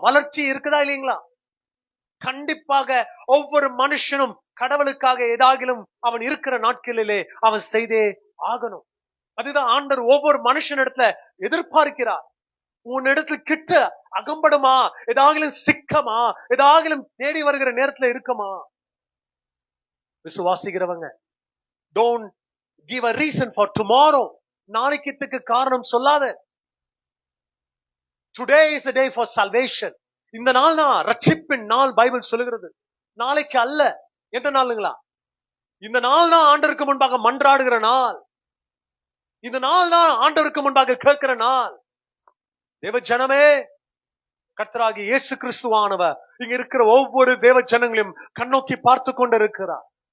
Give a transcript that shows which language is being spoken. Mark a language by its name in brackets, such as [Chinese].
[Tamil] வளர்ச்சி இருக்குதா இல்லைங்களா? கண்டிப்பாக ஒவ்வொரு மனுஷனும் கடவுளுக்காக ஏதாகிலும் அவன் இருக்கிற நாட்களிலே அவன் செய்தே ஆகணும். அதுதான் ஆண்டவர் ஒவ்வொரு மனுஷன் இடத்துல எதிர்பார்க்கிறார். உன் இடத்துல கிட்ட அகம்படுமா, ஏதாகிலும் சிக்கமா, ஏதாகிலும் தேடி வருகிற நேரத்துல இருக்குமா? விசுவாசிக்கிறவங்க [English] don't give a reason for tomorrow. [Tamil] நாளைக்கு காரணம் சொல்லாத. [English] Today is the day for salvation. [Tamil] இந்த நாள் தான் ரட்சிப்பின் நாள் பைபிள் சொல்லுகிறது. நாளைக்கு அல்ல. எந்த நாளுங்களா? இந்த நாள் தான் ஆண்டவருக்கு முன்பாக மன்றாடுகிற நாள். இந்த நாள் தான் ஆண்டவருக்கு முன்பாக கேட்கிற நாள். தேவ ஜனமே, கர்த்தராகிய இயேசு கிறிஸ்துவானவர் இங்க இருக்கிற ஒவ்வொரு தேவ ஜனங்களையும் கண்ணோக்கி பார்த்து கொண்டிருக்கிறார்.